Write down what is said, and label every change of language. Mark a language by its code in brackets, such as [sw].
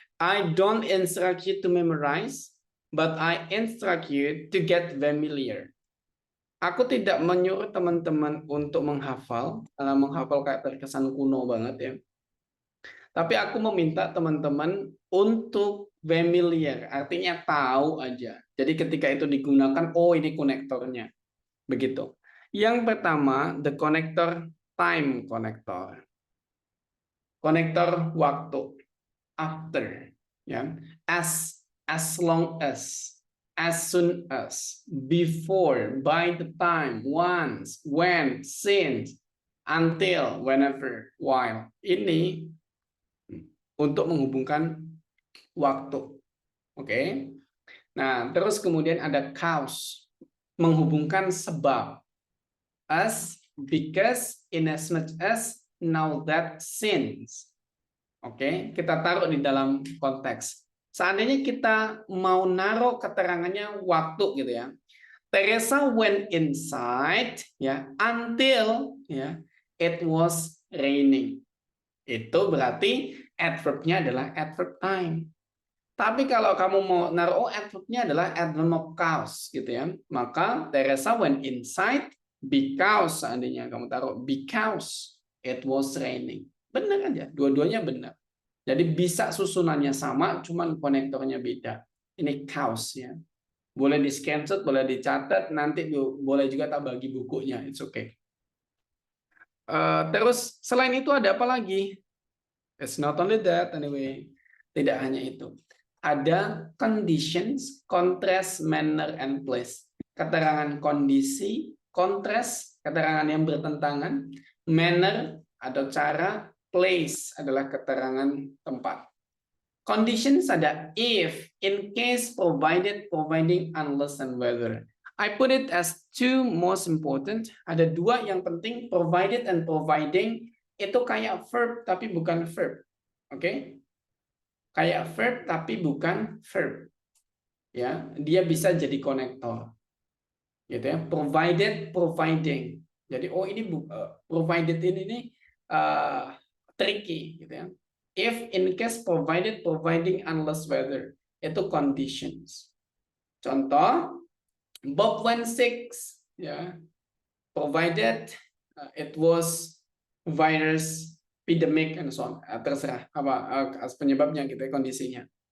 [en] I don't instruct you to memorize, but I instruct you to get familiar. [id] Aku tidak menyuruh teman-teman untuk menghafal, karena menghafal kayak terkesan kuno banget ya. Tapi aku meminta teman-teman untuk familiar, artinya tahu aja. Jadi ketika itu digunakan, oh ini konektornya. Begitu. [en] Yang pertama, the connector time connector. [id] Konektor waktu. [en] After, ya, as long as soon as, before, by the time, once, when, since, until, whenever, while. [id] Ini untuk menghubungkan waktu. Oke. Nah, terus kemudian ada cause, menghubungkan sebab. [en] As, because, inasmuch as, now that, since. [id] Oke, kita taruh di dalam konteks. Seandainya kita mau naruh keterangannya waktu gitu ya. [en] Teresa went inside ya until ya it was raining. [id] Itu berarti adverbnya adalah adverb time. Tapi kalau kamu mau naruh adverbnya adalah adverb of cause gitu ya. [en] Maka Teresa went inside because, [id] seandainya kamu taruh [en] because it was raining. [id] Benar aja, dua-duanya benar. Jadi bisa susunannya sama, cuman konektornya beda. Ini cause ya. Boleh di screenshot, boleh dicatat, nanti boleh juga tak bagi bukunya, [en] it's okay. [id] Terus selain itu ada apa lagi? [en] It's not only that anyway. [id] Tidak hanya itu. [en] Ada conditions, contrast, manner, and place. [id] Keterangan kondisi, contrast, keterangan yang bertentangan, manner atau cara, place adalah keterangan tempat. [en] Conditions ada if, in case, provided, providing, unless, and whether. I put it as two most important. [id] Ada dua yang penting, provided and providing. Itu kayak verb tapi bukan verb. Oke? Kayak verb tapi bukan verb. Ya, dia bisa jadi konektor. Gitu ya. [en] Provided, providing. [id] Jadi ini provided ini tricky gitu ya. [en] If, in case, provided, providing, unless, whether. Itu conditions. Contoh, Bob went sick, ya. Provided it was virus, epidemic, and so on. [id] Terserah apa penyebabnya gitu ya, kondisinya.